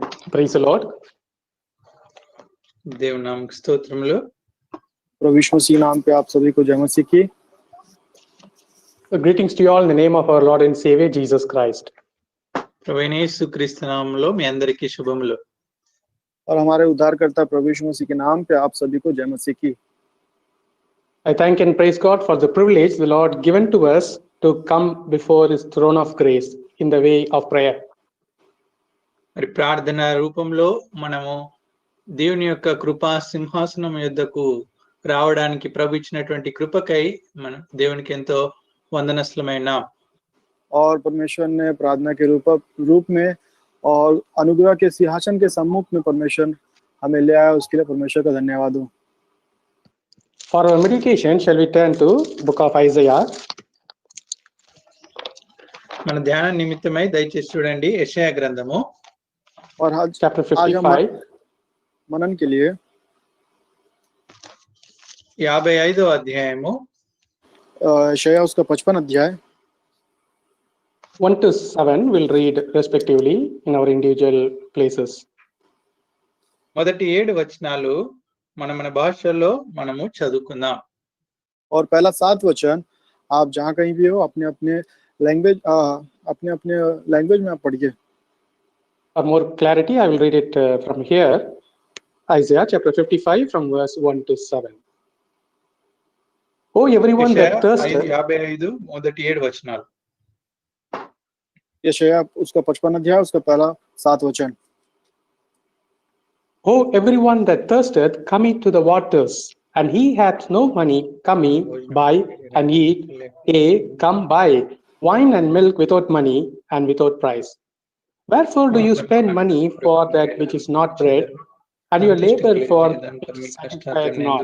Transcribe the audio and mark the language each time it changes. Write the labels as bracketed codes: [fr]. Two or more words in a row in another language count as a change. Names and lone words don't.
[en] Praise the Lord. [te] దేవుని నామముకు స్తోత్రములు. [hi] प्रभु यीशु मसीह नाम पे आप सभी को जय मसीह की। [en] Greetings to you all in the name of our Lord and Savior Jesus Christ. [te] ప్రభువైన యేసుక్రీస్తు నామములో మీ అందరికీ శుభములు. [hi] और हमारे उद्धारकर्ता प्रभु यीशु मसीह के नाम पे आप सभी को जय मसीह की। [en] I thank and praise God for the privilege the Lord given to us to come before His throne of grace in the way of prayer. [te] మరి ప్రార్థన రూపంలో మనము దేవుని యొక్క కృపా సింహాసనం యొద్దకు రావడానికి ప్రభు ఇచ్చినటువంటి కృపకై మనం దేవునికి ఎంతో వందనస్తులమైన. [hi] और परमेश्वर ने प्रार्थना के रूप में और अनुग्रह के सिंहासन के सम्मुख में परमेश्वर हमें ले आया, उसके लिए परमेश्वर का धन्यवाद हो। [en] For our meditation, shall we turn to book of Isaiah? [te] మన ధ్యాన నిమిత్తమై దయచేసి చూడండి యెషయా గ్రంథము [hi] और आज [en] Chapter [hi] आज हम 55. मनन के लिए [te] 55వ అధ్యాయము [hi] यशायाह उसका 55 अध्याय [en] 1 to 7 will read respectively in our individual places. [te] మొదటి 7 వచనాలు మన భాషలో మనము చదువుకుందాం. [hi] और पहला 7 वचन आप जहाँ कहीं भी हो अपने अपने लैंग्वेज में आप पढ़िए। [en] For more clarity, I will read it from here. Isaiah chapter 55 from verse 1 to 7. Oh, everyone that thirsteth. [te] 55 మొదటి 7 వచనాలు. [hi] यशायाह उसका 55 अध्याय उसका पहला 7 वचन। [en] Oh, everyone that thirsteth, come ye to the waters, and he hath no money, come ye, buy and eat. Yea, come buy wine and milk without money and without price. Wherefore do you spend money for that which is not bread, and your labor for which satisfieth not?